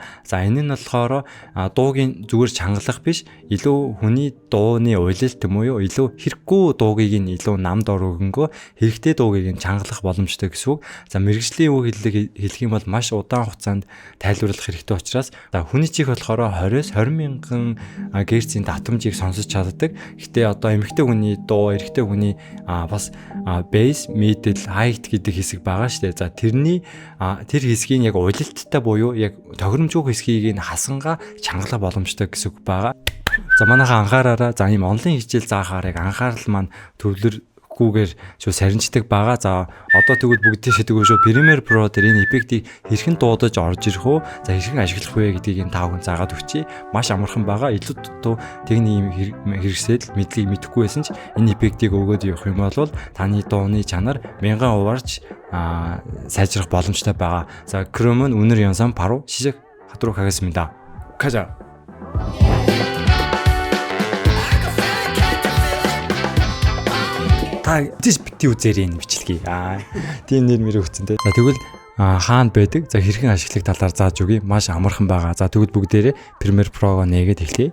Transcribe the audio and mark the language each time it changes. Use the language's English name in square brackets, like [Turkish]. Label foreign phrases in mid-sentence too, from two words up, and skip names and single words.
[Mongolian] За энэ нь болохоор дуугийн зүгээр чангалах биш, илүү хүний дууны уйлалт юм уу, илүү хэрэггүй дуугийг нь илүү намд өргөнгөө хэрэгтэй дуугийг нь чангалах боломжтой гэсэн үг. За мэргэжлийн үг хэлэх юм бол маш удаан хугацаанд тайлбарлах хэрэгтэй учраас за хүний чих болохоор 20-с 20 мянган герцийн татамжийг сонсож чаддаг. Гэтэ одоо эмэгтэй хүний дуу, эрэгтэй хүний бас [English] bass, middle, high [Mongolian] гэдэг хэсэг байгаа шүү дээ. За тэр хэсгийн яг уйлалттай буюу яг тохиромжгүй хэсгийг нь хасанга чангалах боломжтой гэсэн үг байгаа. За манайхаа анхаараараа за ийм онлайн хичээл заахаар яг анхаарал маань төвлөрөхгүйгээр шүү сарничдаг байгаа. За одоо тэгвэл бүгдээ шийдэггүй шүү. Premiere Pro дээр энэ эффектийг хэрхэн дуудаж орж ирэх үү? За хэрхэн ашиглах вэ гэдгийг энэ 5 хүн заагаад өгчий. Маш амархан байгаа. Илүү дутуу техник хэрэгсэл мэдлийг мэдэхгүй байсан ч энэ эффектийг өгөөд явах юм бол таны дууны чанар 1000%-аарч сайжрах боломжтой байгаа. [Korean] За 그러면 오늘 영상 바로 시작하도록 하겠습니다. 가자. [Mongolian] Та тийш бити үзээрэй энэ бичлэгийг. Тийм нэр мэр өгсөн те. За тэгвэл хаана байдаг? За хэрхэн ашиглах талаар зааж өгье. Маш амархан байгаа. За тэгвэл бүгдээрээ Premiere Pro-го нээгээд эхлэе.